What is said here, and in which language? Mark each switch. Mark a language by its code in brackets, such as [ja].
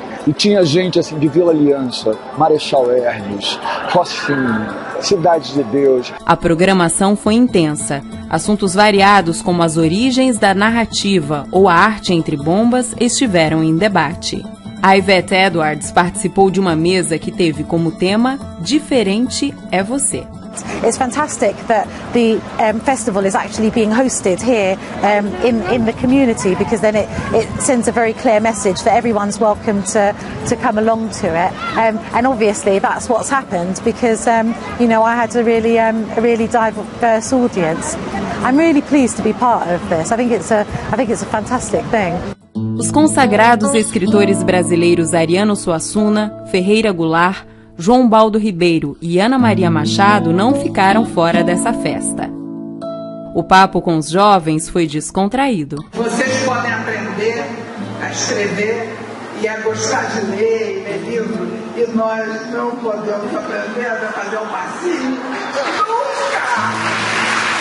[pt] E tinha gente assim de Vila Aliança, Marechal Hermes, Rocinha, Cidade de Deus. A programação foi intensa. Assuntos variados como as origens da narrativa ou a arte entre bombas estiveram em debate. A Yvette Edwards participou de uma mesa que teve como tema Diferente é Você. [en] It's fantastic that the festival is actually being hosted here in the community, because then it sends a very clear message that everyone's welcome to come along to it, and obviously that's what's happened, because you know, I had a really diverse audience. I'm really pleased to be part of this. I think it's a fantastic thing. [pt] Os consagrados escritores brasileiros Ariano Suassuna, Ferreira Goulart, João Baldo Ribeiro e Ana Maria Machado não ficaram fora dessa festa. O papo com os jovens foi descontraído. Vocês podem aprender a escrever e a gostar de ler e ler livro, e nós não podemos aprender a fazer um passinho. Nunca!